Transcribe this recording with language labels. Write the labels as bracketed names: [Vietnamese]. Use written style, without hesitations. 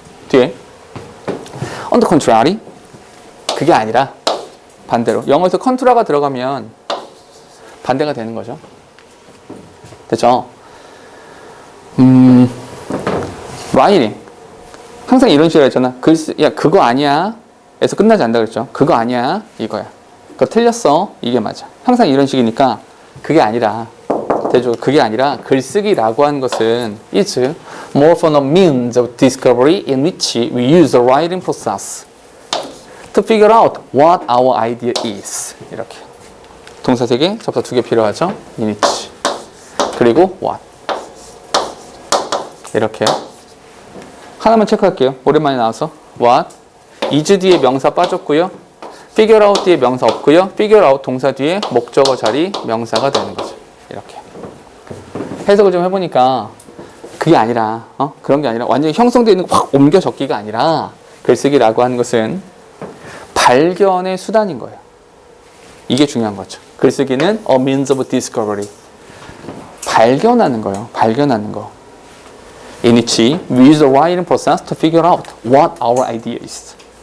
[Korean] 뒤에 [English] on the contrary [Korean] 그게 아니라 반대로 영어에서 컨트라가 들어가면 반대가 되는 거죠. 됐죠? writing 항상 이런 식으로 했잖아. 야 그거 아니야 에서 끝나지 않는다 그랬죠. 그거 아니야 이거야. 그거 틀렸어 이게 맞아. 항상 이런 식이니까 그게 아니라 대조 그게 아니라 글쓰기라고 하는 것은 [English] is more often a means of discovery in which we use the writing process to figure out what our idea is. [Korean] 이렇게 동사 3개, 접사 2개 필요하죠. in which 그리고 what 이렇게 하나만 체크할게요. 오랜만에 나와서 what is 뒤에 명사 빠졌고요. figure out 뒤에 명사 없고요. figure out 동사 뒤에 목적어 자리 명사가 되는 거죠. 이렇게 해석을 좀 해보니까 그게 아니라 그런 게 아니라 완전히 형성되어 있는 거 확 옮겨 적기가 아니라 글쓰기라고 하는 것은 발견의 수단인 거예요. 이게 중요한 거죠. 글쓰기는 [English] a means of discovery. [Korean] 발견하는 거예요. 발견하는 거. [English] In which we use the writing process to figure out what our idea is.